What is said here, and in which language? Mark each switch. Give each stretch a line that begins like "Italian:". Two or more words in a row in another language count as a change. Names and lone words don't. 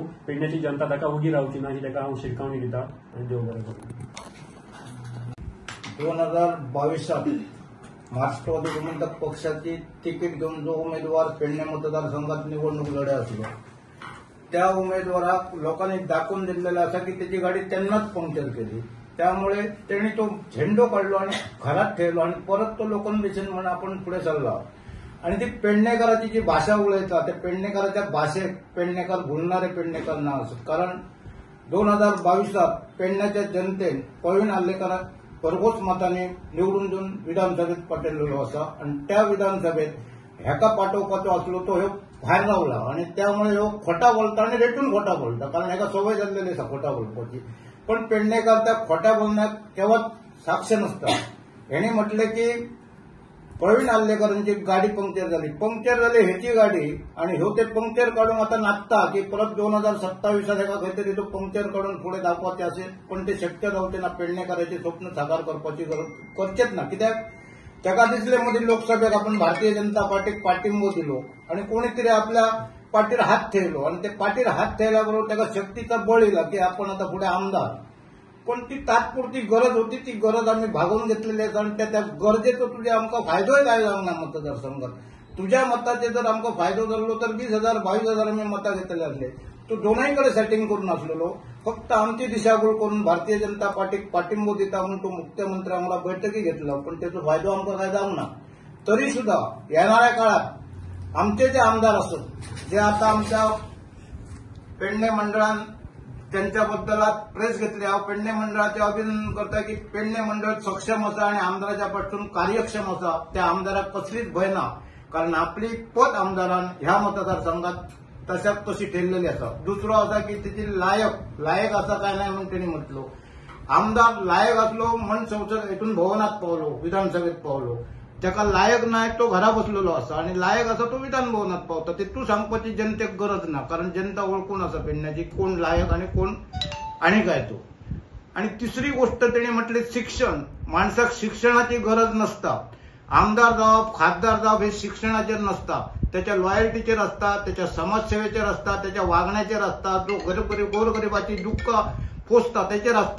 Konkani: पेडण्याची जनता ताका उगी रावची ना, ही ताका हांव शिटकावणी दिता आनी देव बरें करूं.
Marathi: 2022 मार्क्सवादी गोमंतक पक्षाची तिकीट घेऊन जो उमेदवार पेडणे मतदारसंघात निवडणूक लढे असलो त्या उमेदवाराक लोकांनी दाखवून दिलेला असा की त्याची गाडी त्यांनाच पंक्चर केली. त्यामुळे त्यांनी तो झेंडो काढलो आणि घरात ठेवलो आणि परत तो लोकांना म्हणून आपण पुढे चालला.
Konkani: आणि ती पेडणेकराची जी भाषा उलयता त्या पेडणेकराच्या भाषेक पेडणेकर भुलणारे पेडणेकर ना असत. कारण 2022 पेडण्याच्या जनतेन प्रवीण आल्लेकराक भरघोस मतांनी निवडून देऊन विधानसभेत पाठवलेलो असा. आणि त्या विधानसभेत हेका पाठवपाचो असलो तो ह्यो भायर रावला आणि त्यामुळे ह्यो खोटा बोलता आणि रेटून खोटा बोलता. कारण हेका सवय झालेली आसा खोटा बोलपाची. पण पेडणेकर त्या खोट्या बोलण्यात केव्हाच साक्ष नसता. हेणे म्हटले की प्रवीण आल्लेकरांची गाडी पंक्चर झाली ह्याची गाडी आणि ह्यो ते पंक्चर काढून आता नाचता की परत 2027 हेका काहीतरी तो पंक्चर काढून पुढे दाखवायचे असेल.
Marathi: पण ते शक्य नव्हते ना.
Konkani: पेडणेकरांचे स्वप्न साकार करपाची गरज करचेच ना. कित्याक तेका दिसले मध्ये लोकसभेत आपण भारतीय जनता पार्टीक पाठिंबो दिलो आणि कोणीतरी आपल्या पाठीर हात ठेवलो आणि ते पाठीर हात ठेवल्याबरोबर त्याला शक्तीचा बळ येला की आपण आता पुढे आमदार.
Marathi: पण ती तात्पुरती गरज होती. ती गरज आम्ही भागवून घेतलेली आहे.
Konkani: कारण त्या गरजेचो तुझ्या आमका फायदोय काय जावंक ना मतदारसंघात. तुझ्या मताचे जर आमका फायदो झालो तर 20,000 22,000 आम्ही मतं घेतले असले. तो दोन्हीकडे सेटिंग करून असलेलो. फक्त आमची दिशाभूल करून भारतीय जनता पार्टीक पाठिंबो दिता म्हणून तो मुख्यमंत्री आम्हाला बैठकी घेतला. पण त्याचा फायदो आमका काय जावंक ना. तरी सुद्धा येणाऱ्या काळात आमचे जे आमदार असत जे आता आमच्या पेडणे मंडळान त्यांच्याबद्दल प्रेस घेतली. हांव पेडणे मंडळाचे अभिनंदन करता की पेडणे मंडळ सक्षम असा आणि आमदाराच्या पासून कार्यक्षम असा. त्या आमदाराक कसलीच भय ना. कारण आपली पत आमदारान ह्या मतदारसंघात तशाच तशी ठेवलेली असा. दुसरो असा की तिची लायक असा काय नाही म्हणून त्यांनी म्हटलो. आमदार लायक असलो म्हण संसद हेतून भवनात पावलो, विधानसभेत पावलो. त्याका लायक नाही तो घरा बसलेलो असा आणि लायक असा तो विधान भवनात पावता. ते तू सांगपाची जनतेक गरज ना. कारण जनता ओळखून असा पेडण्याची कोण लायक आणि कोण आणि काय तो. आणि तिसरी गोष्ट त्यांनी म्हटले शिक्षण. माणसाक शिक्षणाची गरज नसता. आमदार जावप खासदार जावप हे शिक्षणाचेर नसता. त्याच्या लॉयल्टीचेर असता, त्याच्या समाजसेवेचेर असता, त्याच्या वागण्याचेर असता. जो गोरगरिबाची दुःख पोचता त्याचेर असता.